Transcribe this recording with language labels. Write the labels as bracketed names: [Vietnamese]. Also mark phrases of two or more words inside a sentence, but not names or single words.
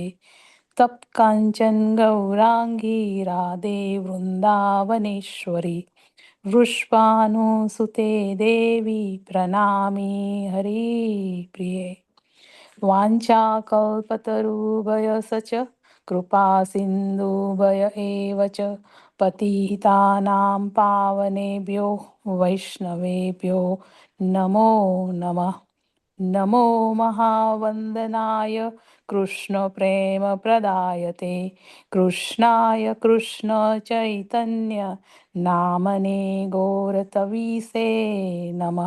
[Sanskrit] તપ્ત કાંચન ગૌરાંગી રાધે વૃંદાવનેશ્વરી વૃષભાનુસુતે દેવી પ્રણામી હરિપ્રિયે. વાञ्छाकल्पतरुभयसच कृपा सिन्धुभय एव च पतितानां पावनेभ्यो वैष्णवेभ्यो नमो नमः. नमो महावन्दनाय कृष्णप्रेमप्रदायते कृष्णाय कृष्णचैतन्य नामने गौरतवीसे नमः.